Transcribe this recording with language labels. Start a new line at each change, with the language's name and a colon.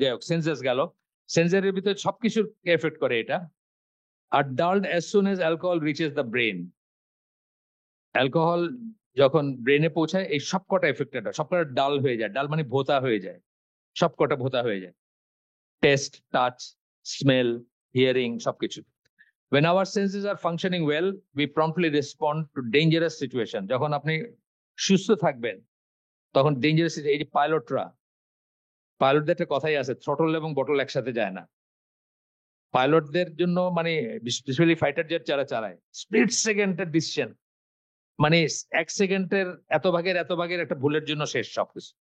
Bangla: যাই হোক, সেন্সাস গেল, সেন্সারের ভিতরে সবকিছুর এফেক্ট করে এটা। আর
English: dulled as soon as alcohol reaches the brain,
Bangla: alcohol যখন ব্রেনে পৌঁছায় এই সবকটা এফেক্টেড হয়, সবকটা ডাল হয়ে যায়। ডাল মানে ভোতা হয়ে যায়, সবকটা ভোতা হয়ে যায়।
English: taste, touch, smell, hearing
Bangla: সবকিছু।
English: When our senses are functioning well, we promptly respond to dangerous situation.
Bangla: যখন আপনি সুস্থ থাকবেন তখন ডেঞ্জারাস, এই যে পাইলটদের একটা কথাই আছে, থ্রটল এবং বটল একসাথে যায় না। পাইলটদের জন্য মানে স্পেশালি ফাইটার জেট যারা চালায়, স্প্লিট সেকেন্ডের ডিসিশন, মানে 1 সেকেন্ডের এত ভাগের একটা ভুলের জন্য শেষ সবকিছু।